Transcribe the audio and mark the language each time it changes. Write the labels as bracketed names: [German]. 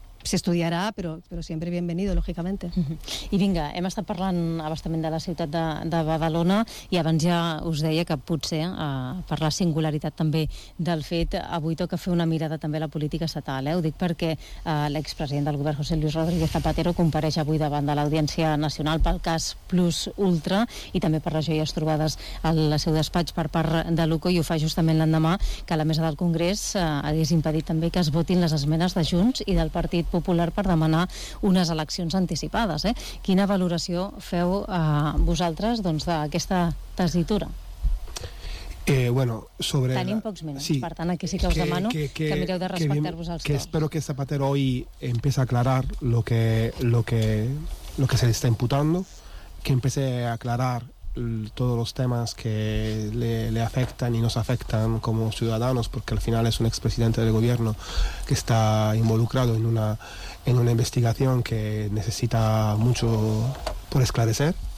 [Spanish] Se estudiará, pero siempre bienvenido, lógicamente. [Catalan] I vinga, hem estat parlant bastament de la ciutat de Badalona i abans ja us deia que potser, per la singularitat també del fet, avui toca fer una mirada també a la política estatal. Ho dic perquè l'expresident del govern, José Luis Rodríguez Zapatero, compareix avui davant de l'Audiència Nacional pel cas Plus Ultra i també per les joies trobades al seu despatx per part de l'UCO i ho fa justament l'endemà que la mesa del Congrés hagués impedit també que es votin les esmenes de Junts i del Partit Popular per demanar unes eleccions anticipades. Quina valoració feu vosaltres doncs, d'aquesta tesitura? Bueno, sobre... Tenim pocs minuts, sí, per tant, aquí sí que us demano que mireu de respectar-vos els tots. [Spanish] Espero que Zapatero hoy empiece a aclarar lo que se le está imputando, que empiece a aclarar todos los temas que le afectan y nos afectan como ciudadanos, porque al final es un expresidente del gobierno que está involucrado en una investigación que necesita mucho por esclarecer,